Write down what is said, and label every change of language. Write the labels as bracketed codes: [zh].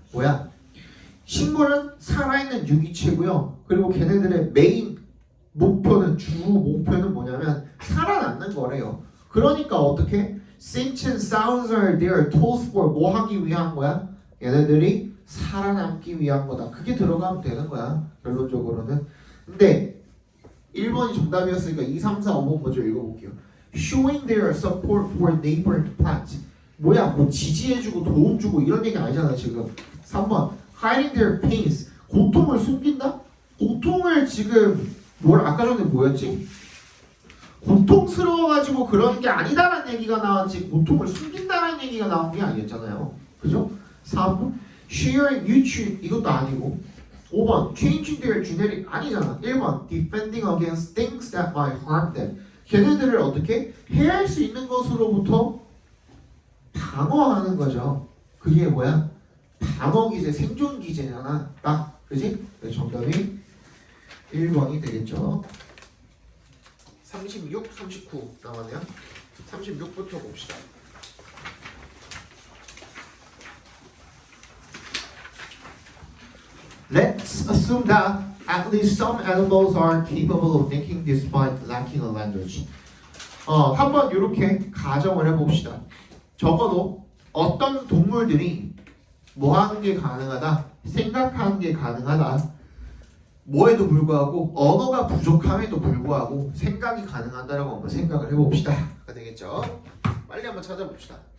[ko] 뭐야? 식물은 살아있는 유기체고요. 그리고 걔네들의 메인 목표는, 주 목표는 뭐냐면 살아남는 거래요. 그러니까 어떻게? [en] Scents and sounds are their tools for [ko] 뭐 하기 위한 거야? 얘네들이 살아남기 위한 거다. 그게 들어가면 되는 거야. 결론적으로는. 근데 1번이 정답이었으니까 2, 3, 4, 5번 먼저 읽어볼게요. [en] Showing their support for neighboring plants. [ko] 뭐야? 뭐 지지해주고 도움주고 이런 얘기 아니잖아 지금. 3번. [en] Hiding their pains. [ko] 고통을 숨긴다? 고통을 지금 뭘 아까 전에 뭐였지? 고통스러워가지고 그런 게 아니다라는 얘기가 나왔지 고통을 숨긴다라는 얘기가 나온 게 아니었잖아요. 그죠? 4번 [en] sharing nutrient [ko] 이것도 아니고 5번 [en] changing their genetic [ko] 아니잖아. 1번 [en] defending against things that might harm them [ko] 걔네들을 어떻게 해할 수 있는 것으로부터 방어하는 거죠. 그게 뭐야? 방어기제, 생존기제잖아. 딱 그지? 정답이 1번이 되겠죠. 36, 39 나왔네요. 36부터 봅시다. [en] Let's assume that at least some animals are capable of thinking despite lacking a language. [ko] 한번 이렇게 가정을 해봅시다. 적어도 어떤 동물들이 뭐 하는 게 가능하다? 생각하는 게 가능하다. 뭐에도 불구하고 언어가 부족함에도 불구하고 생각이 가능하다라고 한번 생각을 해봅시다. 가 되겠죠? 빨리 한번 찾아봅시다.